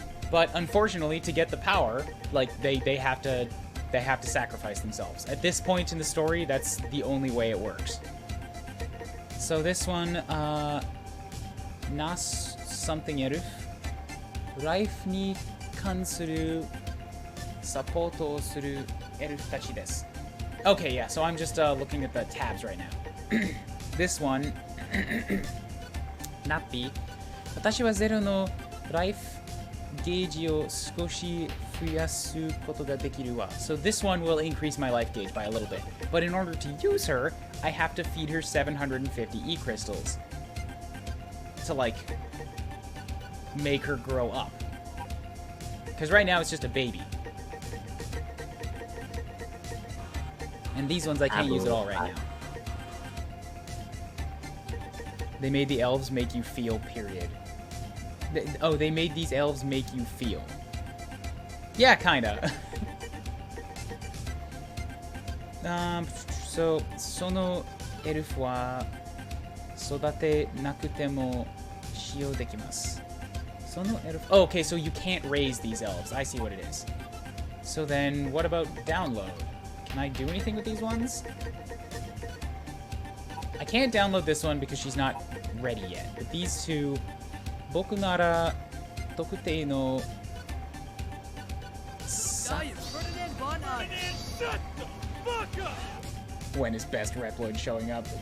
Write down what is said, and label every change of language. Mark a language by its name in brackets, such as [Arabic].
[English] But unfortunately, to get the power, like, they have to sacrifice themselves. At this point in the story, that's the only way it works. So this one, Nas something elf. [Japanese] Life ni kansuru supportをするエルフたちです. [English] Okay, yeah, so I'm just looking at the tabs right now. This one, Nappy. [Japanese] 私はゼロのライフゲージを少し増やすことができるわ. [English] So this one will increase my life gauge by a little bit. But in order to use her, I have to feed her 750 E-crystals to, like, make her grow up. Because right now it's just a baby. And these ones I can't use at all right now. They made the elves make you feel, period. They made these elves make you feel. Yeah, kinda. [Japanese] So, そのエルフは育てなくても使用できます。 [English] Oh, okay, so you can't raise these elves. I see what it is. So then, what about download? Can I do anything with these ones? I can't download this one because she's not ready yet. But these two, [Japanese] 僕なら特定の [English] When is best Reploid showing up?